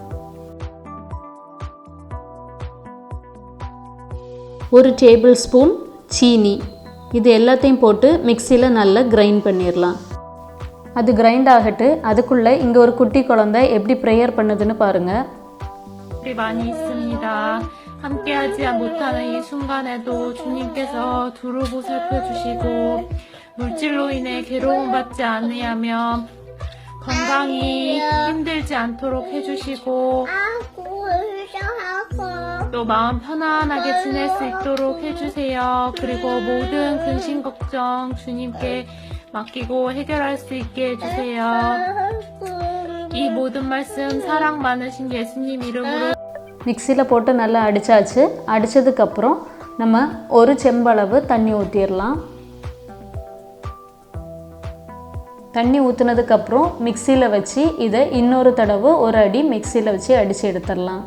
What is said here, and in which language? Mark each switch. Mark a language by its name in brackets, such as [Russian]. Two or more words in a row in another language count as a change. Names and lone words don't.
[Tamil] ஒரு [English] table spoon [Tamil] சீனி, இது எல்லாத்தையும் போட்டு மிக்ஸியில் நல்லா கிரைண்ட் பண்ணிடலாம். அது கிரைண்ட் ஆகட்டு. அதுக்குள்ளே இங்கே ஒரு குட்டி குழந்தை எப்படி ப்ரேயர் பண்ணுதுன்னு பாருங்கள். [Korean] 많이 있습니다. 함께하지 못하는 이 순간에도 주님께서 두루 살펴주시고 물질로 인해 괴로움받지 않으려면 건강히 힘들지 않도록 해주시고 또 마음 편안하게 지낼 수 있도록 해주세요. 그리고 모든 근심 걱정 주님께 맡기고 해결할 수 있게 해주세요. 이 모든 말씀 사랑 많으신 예수님 이름으로. [Tamil] மிக்ஸியில் போட்டு நல்லா அடித்தாச்சு. அடித்ததுக்கப்புறம் நம்ம ஒரு செம்பளவு தண்ணி ஊற்றிடலாம். தண்ணி ஊற்றுனதுக்கப்புறம் மிக்ஸியில் வச்சு இதை இன்னொரு தடவை ஒரு அடி மிக்ஸியில் வச்சு அடித்து எடுத்துடலாம்.